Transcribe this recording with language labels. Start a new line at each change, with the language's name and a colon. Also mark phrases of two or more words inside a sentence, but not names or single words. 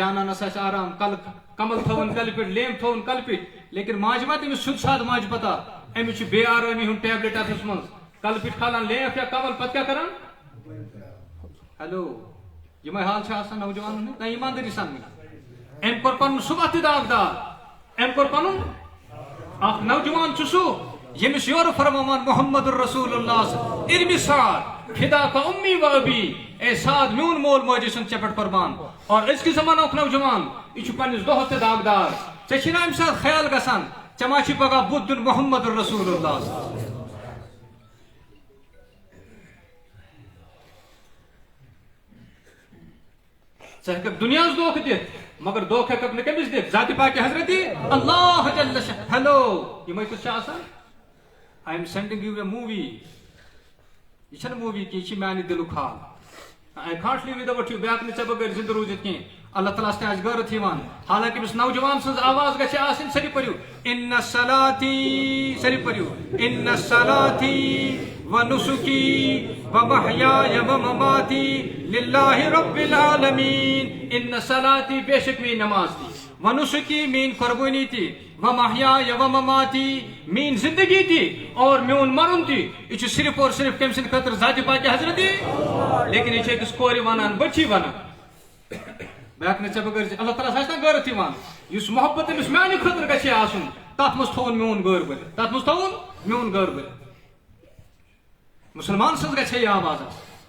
Kashmiri: جانانس آسہِ آرام کل کمل تھاوُن کلہِ پٮ۪ٹھ لیمب تھاوُن کلہِ پٮ۪ٹھ لیکن ماجہِ ما تٔمِس سیوٚد سادٕ ماجہِ پتہ أمِس چھُ بے آرٲمی ہُنٛد ٹیبلِٹ اتھس منٛز کلہٕ پٮ۪ٹھ کھالان لیمب یا کمل پتہٕ کیٛاہ کران ہیلو یِمے حال چھِ آسان نوجوانن ہٕنٛدۍ نہ ایماندٲری سان أمۍ کوٚر پنُن صبح تہِ داغدار أمۍ کوٚر پنُن اکھ نوجوان چھُ سُہ ییٚمِس یورٕ فرماوان
Arabic: محمد رسول اللہ ارمِ سعد فدا کا امی و ابی
Kashmiri: اے سعد میون مول موج ٲسِن ژےٚ پٮ۪ٹھ قربان اور أزکہِ زمانُک نوجوان یہِ چھُ پننِس دۄہس تہِ داغدار ژےٚ چھُے نہ اَمہِ ساتہٕ خیال گژھان ژےٚ ما چھُے پگاہ بُتھ دیُن
Arabic: محمد رسول اللہ
Kashmiri: ژٕ ہیٚککھ دُنیاہس دھوکہٕ دِتھ مگر دھوکہٕ ہیٚککھ نہٕ کٔمِس دِتھ ذاتِ پاکہِ حضرتِ
Arabic: اللہ جل شأنہ
Kashmiri: ہیلو یِمے کُس چھِ آسان
English: I am sending you a movie
Kashmiri: یہِ چھنہٕ موٗوی کینٛہہ یہِ چھِ میانہِ دِلُک حال
English: I can't live without you
Kashmiri: بہٕ ہیٚکہٕ نہٕ ژےٚ بغٲر زِندٕ روٗزِتھ کینٛہہ اللہ تعالیٰ ہس تہِ آسہِ غٲرت یِوان حالانکہِ أمِس نوجوان سٕنٛز آواز گژھِ آسٕنۍ سٲری پٔرِو
Arabic: اِنَّ صَلاتِی
Kashmiri: سٲری پٔرِو
Arabic: اِنَّ صَلاتِی وَنُسُکِی وَمَحْیَایَ وَمَمَاتِی لِلَّهِ رَبِّ الْعَالَمِیٖن اِنَّ صَلاتِی
Urdu: بے شک
Kashmiri: میٛٲنۍ نماز تہِ وَنُسُکِی میٛٲنۍ قۄربٲنی تہِ وَمَحْیَایَ وَمَمَاتِی میٛٲنۍ زندگی تہِ اور میون مرُن تہِ یہِ چھُ صرف اور صرف کٔمۍ سٕنٛدِ خٲطرٕ ذاتِ پاکہِ حضرتِ لیکن یہِ چھِ أکِس کورِ وَنان بٔچی وَنان بہٕ ہیٚکہٕ نہٕ ژےٚ بغٲر اللہ تعالیٰ ہس آسہِ نہ غٲرت یِوان یُس محبت أمِس میانہِ خٲطرٕ گژھِ ہے آسُن تتھ منٛز تھووُن میون غٲر بٔرِتھ تتھ منٛز تھووُن میون غٲر بٔرِتھ مسلمان سٕنٛز گژھِ ہے یہِ آواز آسٕنۍ